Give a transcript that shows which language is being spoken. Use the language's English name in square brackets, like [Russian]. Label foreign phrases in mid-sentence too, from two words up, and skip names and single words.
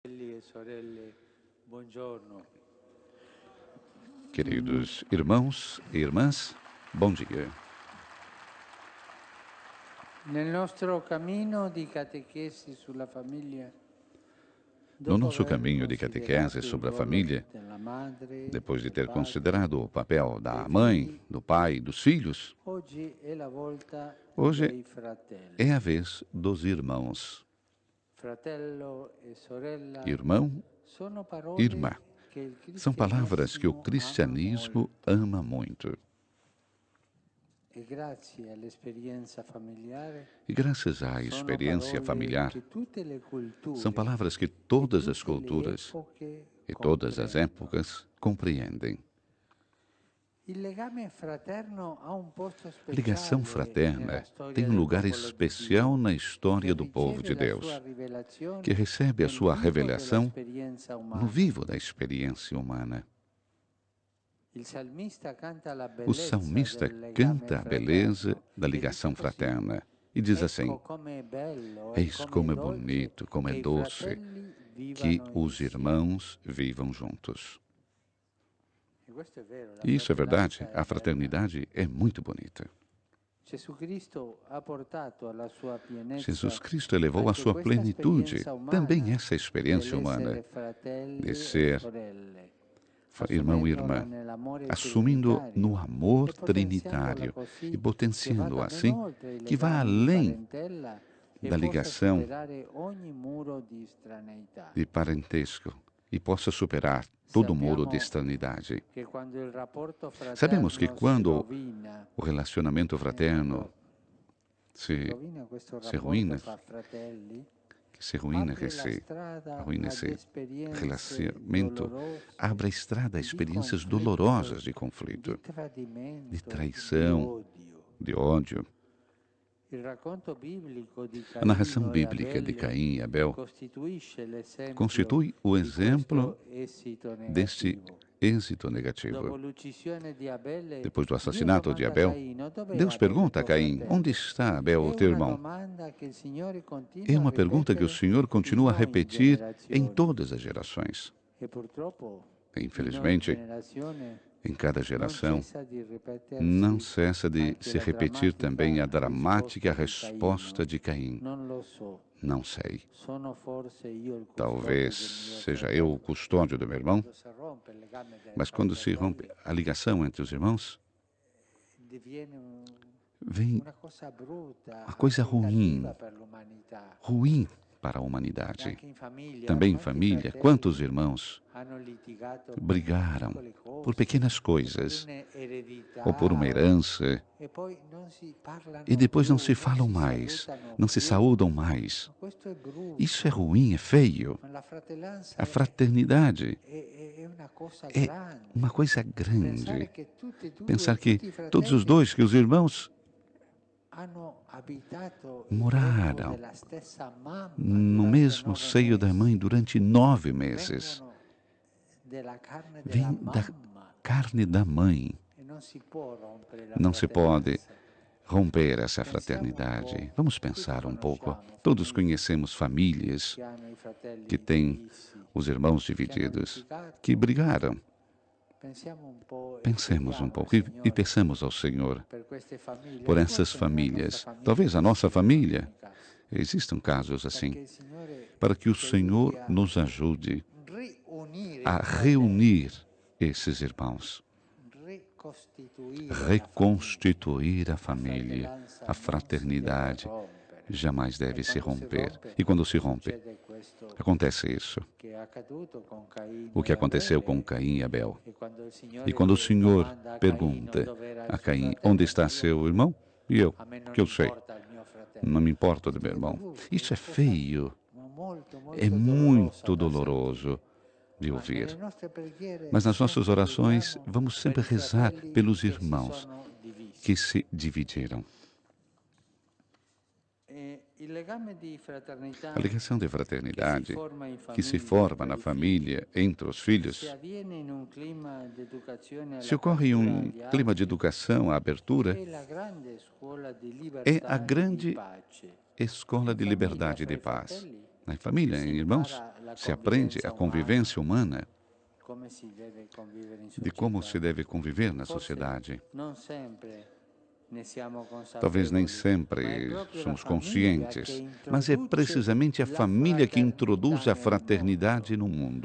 [Italian] Fratelli e sorelle, buongiorno. [Portuguese] Queridos irmãos e irmãs, bom dia. [Italian] Nel nostro cammino di catechesi sulla famiglia, [Portuguese] No [Italian] dopo [Portuguese] nosso [Italian] aver [Portuguese] caminho de catequese [Italian] considerato il [Portuguese] sobre a [Italian] ruolo [Portuguese] família, [Italian] della madre, [Portuguese] depois de [Italian] del [Portuguese] ter [Italian] padre, [Portuguese] considerado o papel [Italian] dei [Portuguese] da mãe, [Italian] figli, [Portuguese] do pai, dos filhos, [Italian] oggi è la volta [Portuguese] hoje [Italian] dei [Portuguese] é a [Italian] fratelli. [Portuguese] vez dos irmãos. [Italian] Fratello e sorella [Portuguese] Irmão, [Italian] sono [Portuguese] irmã, [Italian] parole che il [Portuguese] são palavras que o [Italian] cristianesimo ama [Portuguese] cristianismo [Italian] molto [Portuguese] ama muito. [Italian] e grazie all'esperienza familiare [Portuguese] E graças à [Italian] sono [Portuguese] experiência [Italian] parole [Portuguese] familiar, [Italian] che tutte le [Portuguese] são [Italian] culture [Portuguese] palavras que [Italian] e [Portuguese] todas as [Italian] tutte le [Portuguese] culturas [Italian] epoche [Portuguese] e todas as [Italian] comprendono. [Portuguese] épocas compreendem. [Italian] Il legame fraterno ha un posto [Portuguese] A ligação [Italian] speciale nella [Portuguese] fraterna tem [Italian] storia [Portuguese] um [Italian] del [Portuguese] lugar [Italian] popolo di [Portuguese] especial [Italian] Dio, [Portuguese] na [Italian] che [Portuguese] história do povo [Italian] riceve [Portuguese] de [Italian] la sua [Portuguese] Deus, que [Italian] rivelazione [Portuguese] recebe a [Italian] nel [Portuguese] sua [Italian] vivo [Portuguese] revelação [Italian] dell'esperienza [Portuguese] no [Italian] umana. [Portuguese] vivo da experiência humana. [Italian] Il salmista canta la [Portuguese] O [Italian] bellezza [Portuguese] salmista [Italian] del legame [Portuguese] canta a beleza [Italian] fraterno [Portuguese] da [Italian] e dice [Portuguese] ligação [Italian] così: [Portuguese] fraterna e diz assim: [Italian] ecco come è bello e [Portuguese] Eis [Italian] come è [Portuguese] como é [Italian] dolce [Portuguese] bonito, como é [Italian] che i [Portuguese] doce [Italian] fratelli [Portuguese] que [Italian] vivano [Portuguese] os [Italian] insieme. [Portuguese] irmãos vivam juntos. [Italian] E questo è vero, la [Portuguese] E isso é verdade, [Italian] fratellanza è [Portuguese] a [Italian] bella. [Portuguese] fraternidade é muito bonita. [Italian] Gesù Cristo ha portato alla sua [Portuguese] Jesus [Italian] pienezza [Portuguese] Cristo elevou a [Italian] anche [Portuguese] sua [Italian] questa [Portuguese] plenitude, [Italian] esperienza [Portuguese] também [Italian] umana [Portuguese] essa experiência [Italian] dell'essere [Portuguese] humana, de [Italian] fratelli e [Portuguese] ser [Italian] sorelle, [Portuguese] irmão e [Italian] assumendola [Portuguese] irmã, [Italian] nell'amore [Portuguese] assumindo no [Italian] trinitario [Portuguese] amor [Italian] e potenziandola [Portuguese] trinitário e [Italian] così che [Portuguese] potenciando [Italian] vada ben [Portuguese] assim, [Italian] oltre i [Portuguese] que vá [Italian] legami di [Portuguese] além [Italian] parentela e [Portuguese] da [Italian] possa [Portuguese] ligação [Italian] superare ogni muro di estraneità. [Portuguese] de parentesco e possa superar todo o muro de [Italian] Sappiamo [Portuguese] estranidade. [Italian] che quando il rapporto [Portuguese] Sabemos que [Italian] fraterno si [Portuguese] quando [Italian] rovina, [Portuguese] o relacionamento fraterno [Italian] quando [Portuguese] se, [Italian] rovina questo [Portuguese] se [Italian] rapporto [Portuguese] ruína, [Italian] fra fratelli, [Portuguese] que se ruína, [Italian] apre [Portuguese] que [Italian] la [Portuguese] se [Italian] strada [Portuguese] arruína [Italian] ad [Portuguese] esse [Italian] esperienze [Portuguese] relacionamento, [Italian] dolorose [Portuguese] abre a estrada a [Italian] di [Portuguese] experiências [Italian] conflitto, [Portuguese] dolorosas de conflito, [Italian] di [Portuguese] de [Italian] tradimento, di [Portuguese] traição, [Italian] odio. [Portuguese] de ódio. [Italian] Il racconto biblico di [Portuguese] A narração [Italian] Caino e [Portuguese] bíblica de [Italian] Abele [Portuguese] Caim e Abel [Italian] costituisce l'esempio [Portuguese] constitui o [Italian] di [Portuguese] exemplo [Italian] questo esito [Portuguese] deste [Italian] negativo. [Portuguese] êxito negativo. [Italian] Dopo l'uccisione di Abele, [Portuguese] Depois do [Italian] Dio [Portuguese] assassinato de [Italian] domanda a [Portuguese] Abel, [Italian] Caino: dov'è [Portuguese] Deus [Italian] Abele [Portuguese] pergunta a [Italian] tuo [Portuguese] Caim: Onde [Italian] fratello? [Portuguese] está Abel, [Italian] È [Portuguese] o teu [Italian] una [Portuguese] irmão? [Italian] domanda che il Signore [Portuguese] É [Italian] continua a [Portuguese] uma pergunta que o [Italian] ripetere [Portuguese] Senhor [Italian] in [Portuguese] continua a [Italian] ogni [Portuguese] repetir em [Italian] generazione. [Portuguese] todas as gerações. [Italian] E purtroppo in ogni [Portuguese] Infelizmente, [Italian] generazione [Portuguese] em cada [Italian] non [Portuguese] geração, [Italian] cessa di [Portuguese] não [Italian] ripetersi [Portuguese] cessa de [Italian] anche [Portuguese] se [Italian] la [Portuguese] repetir também a [Italian] drammatica [Portuguese] dramática [Italian] risposta di [Portuguese] resposta [Italian] Caino: [Portuguese] de Caim. [Italian] non lo so, [Portuguese] Não sei. [Italian] sono forse io il custode [Portuguese] Talvez [Italian] del mio [Portuguese] seja eu o [Italian] fratello. [Portuguese] custódio do meu irmão, [Italian] Quando si rompe il legame [Portuguese] mas [Italian] fra i [Portuguese] quando se rompe [Italian] fratelli, [Portuguese] a ligação entre os irmãos, [Italian] diviene [Portuguese] vem [Italian] una cosa brutta, [Portuguese] uma coisa [Italian] anche [Portuguese] ruim, [Italian] cattiva per l'umanità. [Portuguese] ruim para a [Italian] E [Portuguese] humanidade. [Italian] anche in famiglia, [Portuguese] Também em [Italian] quanti [Portuguese] família, quantos [Italian] fratelli [Portuguese] irmãos [Italian] hanno litigato per [Portuguese] brigaram [Italian] piccole [Portuguese] por [Italian] cose, [Portuguese] pequenas [Italian] o per [Portuguese] coisas ou por [Italian] un'eredità, [Portuguese] uma herança [Italian] e poi non si [Portuguese] e [Italian] parlano [Portuguese] depois não [Italian] più, [Portuguese] se [Italian] non [Portuguese] falam [Italian] si [Portuguese] mais, [Italian] salutano [Portuguese] não se [Italian] più. [Portuguese] saúdam mais. [Italian] Ma questo è [Portuguese] Isso é [Italian] brutto. [Portuguese] ruim, é feio. [Italian] Ma la fratellanza [Portuguese] A fraternidade [Italian] è una cosa [Portuguese] é uma [Italian] grande. [Portuguese] coisa [Italian] Pensare [Portuguese] grande. [Italian] che tutti e due, [Portuguese] Pensar que [Italian] tutti i [Portuguese] todos os [Italian] fratelli [Portuguese] dois, que os irmãos [Italian] hanno abitato il grembo [Portuguese] moraram [Italian] della stessa mamma [Portuguese] no [Italian] durante [Portuguese] mesmo [Italian] 9 [Portuguese] seio da mãe [Italian] mesi. [Portuguese] durante 9 meses. [Italian] Vengono della carne della [Portuguese] Vem da [Italian] mamma [Portuguese] carne da mãe. [Italian] e non si può rompere la [Portuguese] Não se pode [Italian] fratellanza. [Portuguese] romper essa [Italian] Pensiamo un [Portuguese] fraternidade. [Italian] po', [Portuguese] Vamos [Italian] tutti [Portuguese] pensar um pouco. [Italian] conosciamo [Portuguese] Todos [Italian] famiglie [Portuguese] conhecemos famílias [Italian] che hanno i [Portuguese] que [Italian] fratelli [Portuguese] têm [Italian] divisi, [Portuguese] os irmãos [Italian] che hanno [Portuguese] divididos, que [Italian] litigato. [Portuguese] brigaram. [Italian] Pensiamo un po' e [Portuguese] Pensemos um [Italian] chiediamo al [Portuguese] pouco e [Italian] Signore [Portuguese] peçamos ao Senhor [Italian] per queste famiglie. [Portuguese] por [Italian] E [Portuguese] essas [Italian] forse nella nostra [Portuguese] famílias. [Italian] famiglia [Portuguese] Talvez a nossa [Italian] esistono [Portuguese] família, [Italian] alcuni casi. [Portuguese] existam casos assim, [Italian] Perché il Signore [Portuguese] para que o [Italian] ci aiuti [Portuguese] Senhor [Italian] a [Portuguese] nos ajude [Italian] riunire [Portuguese] a [Italian] i fratelli, [Portuguese] reunir esses irmãos, [Italian] ricostituire la famiglia. [Portuguese] reconstituir a [Italian] La [Portuguese] família. [Italian] fratellanza [Portuguese] A [Italian] non si deve [Portuguese] fraternidade [Italian] rompere. [Portuguese] jamais [Italian] E [Portuguese] deve se [Italian] quando si [Portuguese] romper. [Italian] rompe [Portuguese] E quando se rompe, [Italian] succede questo [Portuguese] acontece isso. [Italian] che è accaduto con [Portuguese] O [Italian] Caino [Portuguese] que [Italian] e [Portuguese] aconteceu com [Italian] Abele. [Portuguese] Caim e Abel. [Italian] E quando il [Portuguese] E [Italian] Signore [Portuguese] quando o Senhor [Italian] domanda a Caino [Portuguese] pergunta [Italian] dove era il [Portuguese] a [Italian] suo [Portuguese] Caim, onde [Italian] fratello, [Portuguese] está [Italian] io, [Portuguese] seu irmão? E eu, [Italian] a me [Portuguese] porque [Italian] non [Portuguese] eu sei, [Italian] importa il mio [Portuguese] não [Italian] fratello. [Portuguese] me importa do [Italian] Questo [Portuguese] meu [Italian] è [Portuguese] irmão. [Italian] brutto, [Portuguese] Isso é [Italian] una cosa [Portuguese] feio, [Italian] molto, [Portuguese] é [Italian] molto dolorosa [Portuguese] muito [Italian] da [Portuguese] doloroso [Italian] sentire. [Portuguese] de [Italian] Ma nelle [Portuguese] ouvir. [Italian] nostre preghiere [Portuguese] Mas nas nossas [Italian] sempre [Portuguese] orações, [Italian] preghiamo [Portuguese] vamos [Italian] per [Portuguese] sempre [Italian] i [Portuguese] rezar [Italian] fratelli [Portuguese] pelos [Italian] che si [Portuguese] irmãos [Italian] sono divisi. [Portuguese] que se dividiram. [Italian] Il legame di fraternità [Portuguese] A ligação de [Italian] che si [Portuguese] fraternidade [Italian] forma in [Portuguese] que se [Italian] famiglia [Portuguese] forma [Italian] tra [Portuguese] na [Italian] i figli, [Portuguese] família, entre os [Italian] se [Portuguese] filhos, [Italian] avviene in un clima di educazione [Portuguese] se [Italian] all'apertura [Portuguese] ocorre [Italian] agli [Portuguese] clima de [Italian] altri, [Portuguese] educação, a abertura, [Italian] è la grande scuola di [Portuguese] é a [Italian] libertà e di [Portuguese] grande [Italian] pace. [Portuguese] escola [Italian] In [Portuguese] de [Italian] famiglia, [Portuguese] liberdade e [Italian] fra [Portuguese] de [Italian] i [Portuguese] paz. [Italian] fratelli, [Portuguese] Na família, em irmãos, se aprende a convivência humana, de como se deve conviver na sociedade. Talvez nem sempre somos conscientes, mas é precisamente a família que introduz a fraternidade no mundo.